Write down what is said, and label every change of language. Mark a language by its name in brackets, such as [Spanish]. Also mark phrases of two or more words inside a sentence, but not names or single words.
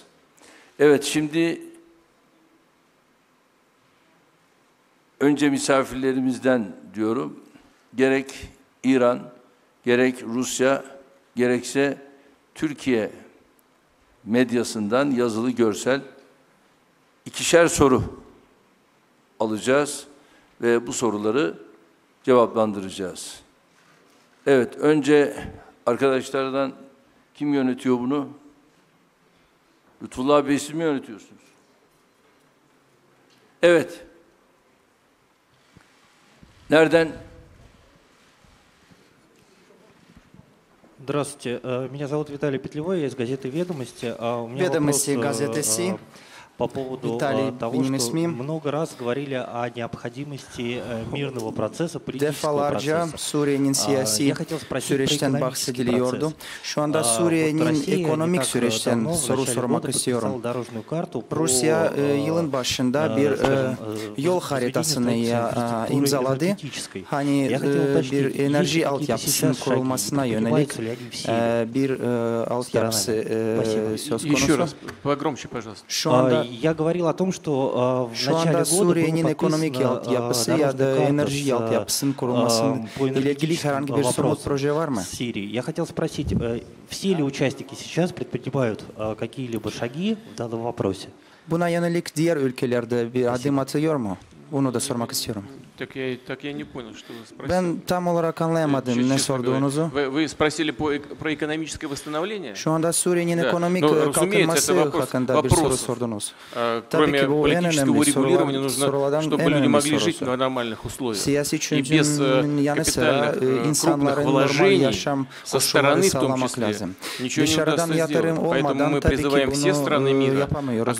[Turkish] Evet, şimdi önce misafirlerimizden diyorum, gerek İran, gerek Rusya, gerekse Türkiye medyasından yazılı görsel 2'şer soru alacağız ve bu soruları cevaplandıracağız. Evet, önce arkadaşlardan kim yönetiyor bunu? Lütfullah Bey, siz mi yönetiyorsunuz? Evet. Nereden? [Russian] Здравствуйте, меня зовут Виталий Петлевой, я из газеты «Ведомости». У меня вопрос по поводу того, что много раз говорили о необходимости мирного процесса, политического процесса. Я хотел spreить про экономический процесс. [Turkish] Şu anda Suriye'nin ekonomik süreçten soru sormak istiyorum. Rusya yılın başında bir yol haritasını imzaladı. Hani bir enerji altyapısının kurulmasına yönelik bir altyapısı söz konusu. Şu anda [Russian] Я говорил о том, что в начале [Turkish] Suriye'nin ekonomik altyapısı ya da enerji altyapısının kurulmasının ile ilgili herhangi bir somut proje var mı? [Russian] Я хотел спросить, все ли участники сейчас предпринимают какие-либо шаги в данном вопросе? [Turkish] Buna yönelik diğer ülkelerde bir adım atıyor mu? Bunu da sormak istiyorum. [Russian] Так я не понял, что вы спросили. [Turkish] Ben tam olarak anlayamadım ne sorduğunuzu. [Russian] Вы sпросили про экономическое восстановление? [Turkish] Şu anda Suriye'nin ekonomik kalkınması hakkında bir soru sordunuz. Tabii ki bu en önemli sorulardan en önemli sorusu. Siyasi çözümün yanı sıra insanların normal yaşam koşulları sağlamak lazım. Dışarıdan yatırım olmadan tabii ki bunu yapamıyoruz.